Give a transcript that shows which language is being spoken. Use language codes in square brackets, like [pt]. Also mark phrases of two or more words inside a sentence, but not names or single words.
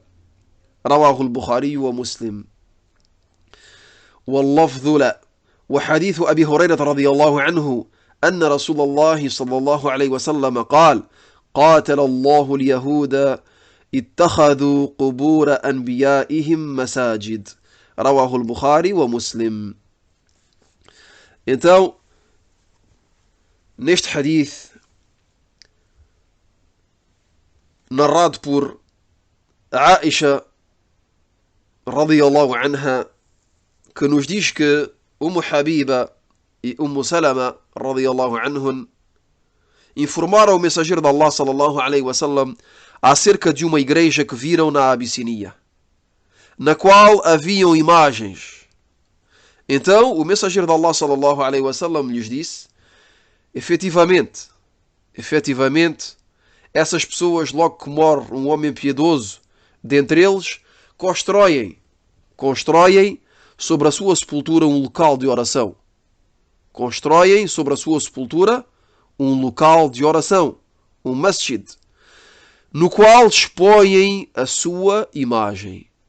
[ar] رواه البخاري ومسلم. واللفظ لا. وحديث أبي هريرة رضي الله عنه أن رسول الله صلى الله عليه وسلم قال: قاتل الله اليهود اتخذوا قبور أنبيائهم مساجد. رواه البخاري ومسلم. [pt] Então, neste hadith, narrado por Aisha [ar] رضي الله عنها, [pt] que nos diz que Habiba e Salama [ar] رضي الله عنهم [pt] informaram o mensageiro de Allah [ar] صلى الله عليه وسلم [pt] acerca de uma igreja que viram na Abissínia, na qual haviam imagens. Então o mensageiro de Allah [ar] صلى الله عليه وسلم [pt] lhes disse: efetivamente, essas pessoas, logo que morre um homem piedoso dentre eles, constroem sobre a sua sepultura um local de oração. Constroem sobre a sua sepultura um local de oração, um masjid, no qual expõem a sua imagem.